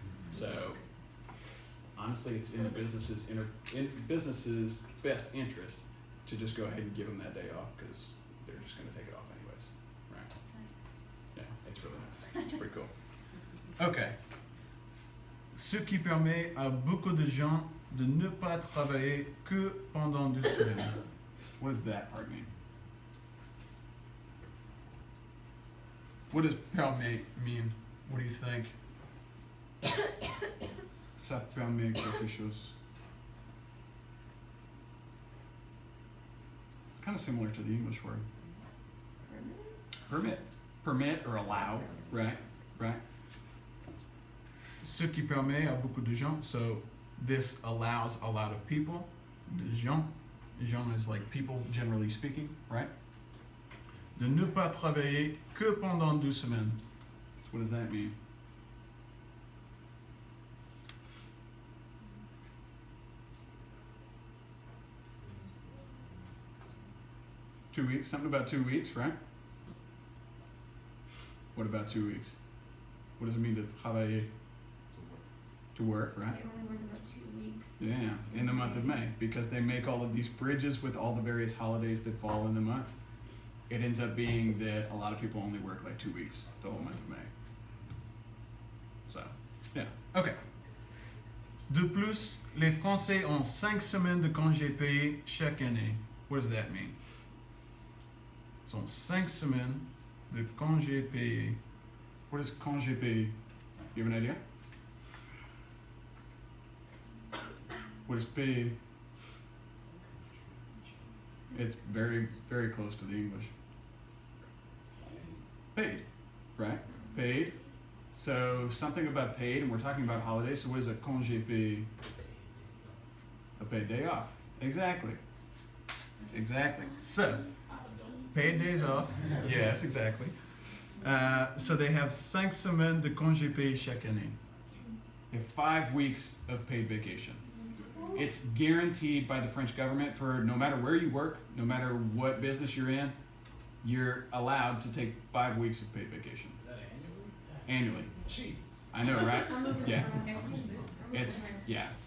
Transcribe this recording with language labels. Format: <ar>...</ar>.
<en>So honestly, it's in the business's best interest to just go ahead and give them that day off, because they're just gonna take it off anyways, right? Yeah, it's really nice, it's pretty cool. Okay.</en> <fr>Ce qui permet à beaucoup de gens de ne pas travailler que pendant 2 semaines.</fr> <en>What does that part mean? What does permet mean? What do you think?</en> <fr>Ça permet quelque chose.</fr> <en>It's kind of similar to the English word. Permit. Permit or allow, right? Right?</en> <fr>Ce qui permet à beaucoup de gens.</fr> <en>So this allows a lot of people. De gens. Gens is like people, generally speaking, right?</en> <fr>De ne pas travailler que pendant 2 semaines.</fr> <en>So what does that mean? Two weeks, something about 2 weeks, right? What about 2 weeks? What does it mean to travailler? To work, right? They only work about 2 weeks. Yeah, in the month of May, because they make all of these bridges with all the various holidays that fall in the month. It ends up being that a lot of people only work like 2 weeks the whole month of May. So, yeah, ok.</en> <fr>De plus, les Français ont 5 semaines de congés payés chaque année.</fr> <en>What does that mean?</en> <fr>Ils ont 5 semaines de congés payés.</fr> <en>What is congé payé? You have an idea? What is payé? It's very, very close to the English. Paid, right? Paid. So something about paid, and we're talking about holidays, so what is a congé payé? A paid day off. Exactly. Exactly. So, paid days off. Yes, exactly. So they have</en> <fr>5 semaines de congés payés chaque année.</fr> <en>They have 5 weeks of paid vacation. It's guaranteed by the French government for no matter where you work, no matter what business you're in, you're allowed to take 5 weeks of paid vacation. Is that annually? Annually. Jesus. I know, right? Yeah.</en>